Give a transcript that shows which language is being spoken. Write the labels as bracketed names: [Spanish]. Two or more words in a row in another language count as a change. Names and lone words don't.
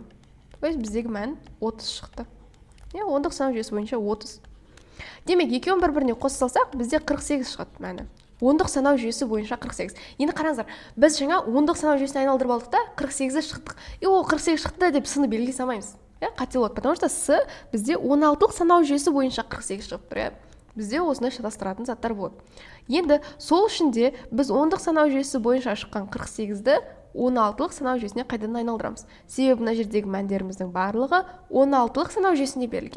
[Kazakh] Біздегі мән 30 шықты. 10-лық санау жүйесі бойынша 30. Демек, екеуін бір-біріне қосылсақ, бізде 48 шығады мәні. 10-лық санау жүйесі бойынша 48. Енді қараңыздар, біз жаңа 10-лық санау жүйесіне айналдырып алдық та, 48-і шықтық. Ол 48 шықты деп сыны белгілей салмаймыз. Қате болады, [Russian] потому что с [Kazakh] бізде 16-лық санау жүйесі бойынша 48 шығып тұр. Бізде осындай шатастыратын заттар болады. Енді сол үшін де біз 10-лық санау жүйесі бойынша шыққан 48-ді 16-лық санау жүйесіне қайдан айналдырамыз. Себебі мына жердегі мәндеріміздің барлығы 16-лық санау жүйесінде берілген.